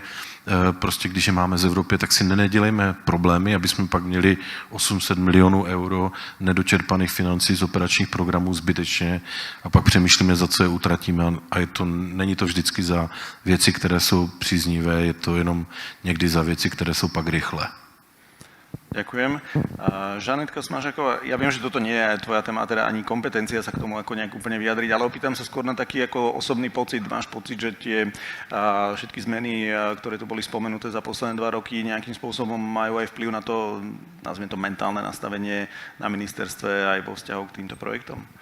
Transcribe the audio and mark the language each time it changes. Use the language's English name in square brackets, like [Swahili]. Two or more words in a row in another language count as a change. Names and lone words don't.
[Czech] Prostě když je máme z Evropy, tak si nedělejme problémy, aby jsme pak měli 800 milionů euro nedočerpaných financí z operačních programů zbytečně a pak přemýšlíme, za co je utratíme a není to vždycky za věci, které jsou příznivé, je to jenom někdy za věci, které jsou pak rychlé. [Slovak] Ďakujem. Žanetka Smažaková, ja viem, že toto nie je tvoja téma, teda ani kompetencia sa k tomu ako nejak úplne vyjadriť, ale opýtam sa skôr na taký ako osobný pocit. Máš pocit, že tie všetky zmeny, ktoré tu boli spomenuté za posledné 2 roky, nejakým spôsobom majú aj vplyv na to, nazviem to mentálne nastavenie na ministerstve aj vo vzťahu k týmto projektom?